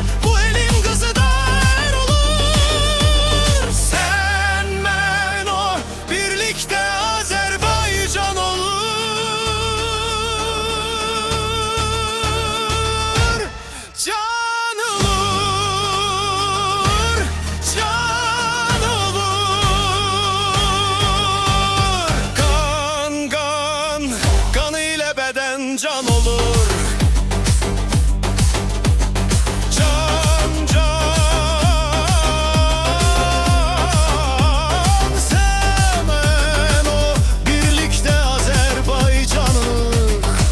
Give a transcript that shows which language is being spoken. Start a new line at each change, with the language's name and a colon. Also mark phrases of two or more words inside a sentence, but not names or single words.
Azerbaijani: Bu elin qızı da ər olur. Sən, mən, o birlikdə Azərbaycan olur. Can olur, can olur.
Turkish: Kan, kan, kan ile beden can olur. Can, can seven o birlikte Azerbaycanıq.